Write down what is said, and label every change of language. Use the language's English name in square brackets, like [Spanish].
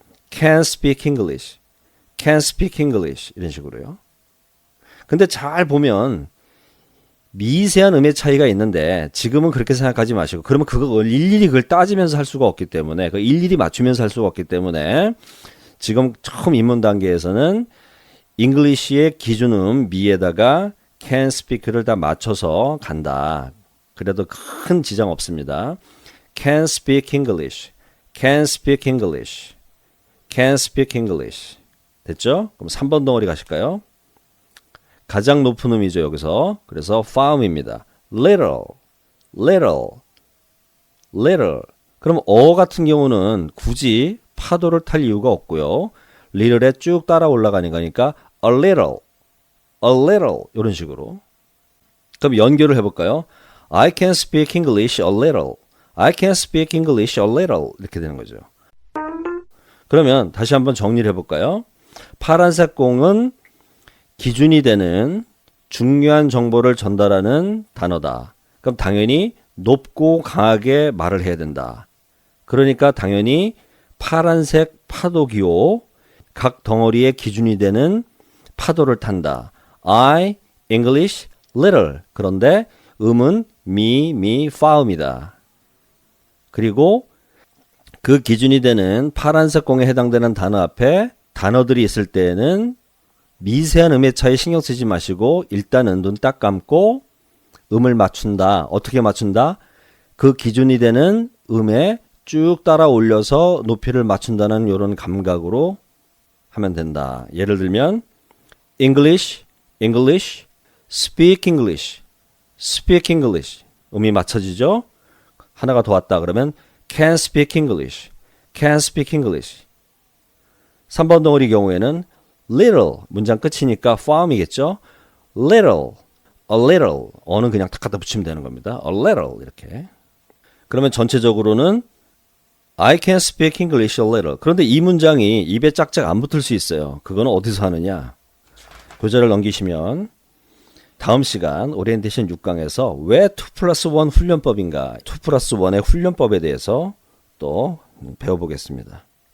[English] can speak English, can speak English [Korean] 이런 식으로요. 근데 잘 보면 미세한 음의 차이가 있는데 지금은 그렇게 생각하지 마시고 그러면 그걸 일일이 그걸 따지면서 할 수가 없기 때문에 그 일일이 맞추면서 할 수가 없기 때문에 지금 처음 입문 단계에서는 English의 기준음 미에다가 can speak를 다 맞춰서 간다. 그래도 큰 지장 없습니다. [English] can speak English, can speak English, can speak English 됐죠? [Korean] 그럼 3번 덩어리 가실까요? 가장 높은 음이죠 여기서. 그래서 farm입니다. [English] little, little, little. [Korean] 그럼 같은 경우는 굳이 파도를 탈 이유가 없고요. little에 쭉 따라 올라가는 거니까 [English] a little, [Korean] 이런 식으로. 그럼 연결을 해볼까요? [English] I can speak English a little. I can speak English a little. [Korean] 이렇게 되는 거죠. 그러면 다시 한번 정리를 해볼까요? 파란색 공은 기준이 되는 중요한 정보를 전달하는 단어다. 그럼 당연히 높고 강하게 말을 해야 된다. 그러니까 당연히 파란색 파도 기호 각 덩어리의 기준이 되는 파도를 탄다. [English] I English little. [Korean] 그런데 음은 me, fa입니다. 그리고 그 기준이 되는 파란색 공에 해당되는 단어 앞에 단어들이 있을 때에는 미세한 음의 차이 신경 쓰지 마시고 일단은 눈 딱 감고 음을 맞춘다. 어떻게 맞춘다? 그 기준이 되는 음에 쭉 따라 올려서 높이를 맞춘다는 이런 감각으로 하면 된다. 예를 들면 [English] English, English, speak English, speak English. [Korean] 음이 맞춰지죠? 하나가 더 왔다 그러면 [English] can speak English, can speak English. [Korean] 3번 덩어리 경우에는 little 문장 끝이니까 form이겠죠? [English] little, a little. [Korean] 어는 그냥 탁 갖다 붙이면 되는 겁니다. [English] a little [Korean] 이렇게. 그러면 전체적으로는 [English] I can speak English a little. [Korean] 그런데 이 문장이 입에 짝짝 안 붙을 수 있어요. 그거는 어디서 하느냐? 교재를 넘기시면 다음 시간 오리엔테이션 6강에서 왜 2 플러스 1 훈련법인가 2 플러스 1의 훈련법에 대해서 또 배워보겠습니다.